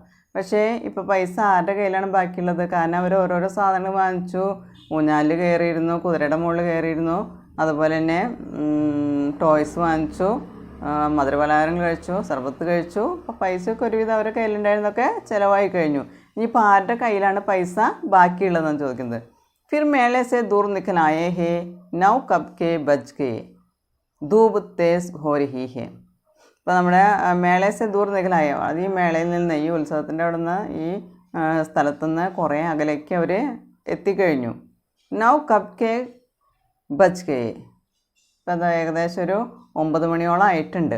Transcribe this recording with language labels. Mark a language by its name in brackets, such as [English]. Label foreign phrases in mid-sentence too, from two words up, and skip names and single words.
[Malayalam] പക്ഷേ ഇപ്പോൾ പൈസ ആരുടെ കയ്യിലാണ് ബാക്കിയുള്ളത്? കാരണം അവർ ഓരോരോ സാധനങ്ങൾ വാങ്ങിച്ചു, ഊഞ്ഞാലിൽ കയറിയിരുന്നു, കുതിരയുടെ മുകളിൽ കയറിയിരുന്നു, അതുപോലെ തന്നെ ടോയ്സ് വാങ്ങിച്ചു, മധുരപലഹാരങ്ങൾ കഴിച്ചു, സർബത്ത് കഴിച്ചു. അപ്പോൾ പൈസയൊക്കെ ഒരുവിധം അവരുടെ കയ്യിലുണ്ടായിരുന്നൊക്കെ ചിലവായി കഴിഞ്ഞു. ഇനിയിപ്പോൾ ആരുടെ കയ്യിലാണ് പൈസ ബാക്കിയുള്ളതെന്നാണ് ചോദിക്കുന്നത്. [Hindi] फिर मेले से दूर निकल आए हैं, नौ कब के बज गए, धूप तेज हो रही है. [Malayalam] ഇപ്പോൾ നമ്മുടെ [Hindi] मेले से दूर निकल आए, [Malayalam] അത് ഈ മേളയിൽ നിന്ന് ഈ ഉത്സവത്തിൻ്റെ അവിടെ നിന്ന് ഈ സ്ഥലത്തുനിന്ന് കുറേ അകലേക്ക് അവർ എത്തിക്കഴിഞ്ഞു. [Hindi] नौ कब के बज के, [Malayalam] ഇപ്പം അത് ഏകദേശം ഒരു 9 മണിയോളം ആയിട്ടുണ്ട്.